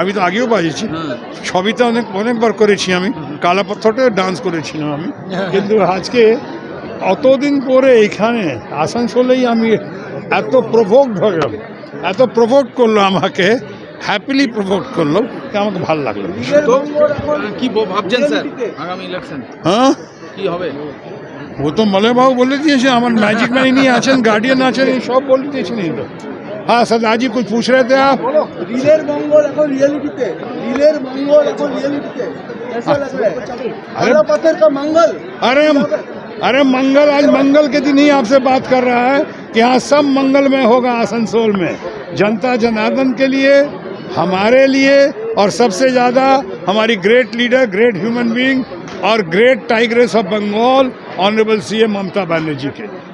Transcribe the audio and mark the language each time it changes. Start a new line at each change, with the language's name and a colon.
Bangla: আমি তো আগেও বাজিয়েছি, সবই তো অনেকবার করেছি। আমি কালাপাথরটা ডান্স করেছিলাম আমি, কিন্তু আজকে অতদিন পরে এখানে আসানসোলেই আমি এত প্রভোকড হয়ে গেল, এত প্রভোক করলো আমাকে, হ্যাপিলি প্রভোক করলো, আমাকে ভালো লাগলো। কি ভাবছেন স্যার আগামী ইলেকশন? হ্যাঁ, কি হবে? ও তো মলয়বাবু বলে দিয়েছে, আমার ম্যাজিক ম্যান ইনি আছেন, গার্ডিয়ান আছেন, এই সব বলে দিয়েছেন। এই তো হ্যাঁ
Hindi: सरदार जी कुछ पूछ रहे थे आप?
Bangla: রিলের মঙ্গল এখন রিয়েলিটিতে, রিলের মঙ্গল এখন রিয়েলিটিতে
Hindi: कैसा लग रहा है? कालापत्थर का मंगल। अरे मंगल, आज मंगल के दिन ही आपसे बात कर रहा है कि यहाँ सब मंगलमय होगा आसनसोल में, जनता जनार्दन के लिए, हमारे लिए, और सबसे ज़्यादा हमारी great leader, great human being और great tigress of Bengal honourable CM Mamata Banerjee के।